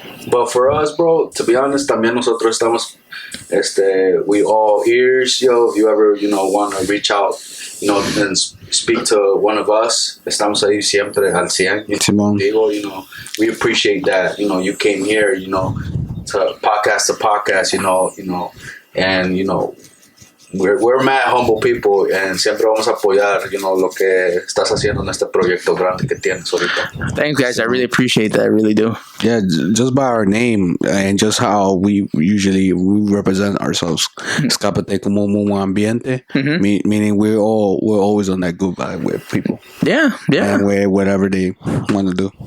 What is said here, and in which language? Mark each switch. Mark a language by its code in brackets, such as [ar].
[en] But for us, bro, to be honest, [es] también nosotros estamos, [en] we all ears, yo. If you ever, want to reach out, and speak to one of us, [es] estamos ahí siempre al 100. Simón. [en] Digo, we appreciate that, you came here, to podcast, and, we're mad humble people and [es] siempre vamos a apoyar, lo que estás haciendo en este proyecto grande que tienes ahorita. [en] Thanks, guys. I really appreciate that. I really do. Yeah, just by our name and just how we represent ourselves. [es] Escapate como un ambiente, [en] meaning we're always on that good vibe with people. Yeah. And with whatever they want to do.